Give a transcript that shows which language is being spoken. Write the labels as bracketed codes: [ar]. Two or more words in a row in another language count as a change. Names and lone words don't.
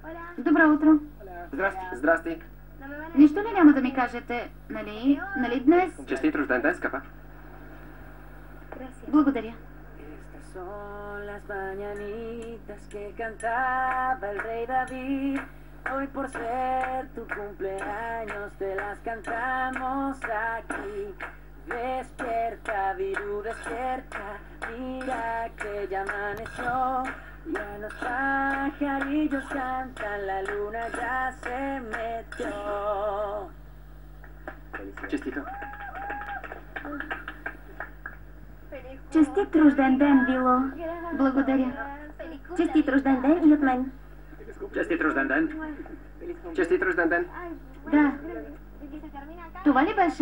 [bg] Добро утро. Здрасти. Здрасти. Нищо ли няма да ми кажете, нали? Нали днес? Честит рожден ден, скъпа. Благодаря. [es] Estas son las mañanitas que cantaba el rey David. Hoy por ser tu cumpleaños te las cantamos aquí. Despierta, Virú, despierta, mira que ya amaneció. Ya los pajarillos cantan, la luna ya se metió. [bg] Честито. Честит рожден ден, Вило. Благодаря. Честит рожден ден и от мен. Честит рожден ден. Честит рожден ден. Да. Това ли беше?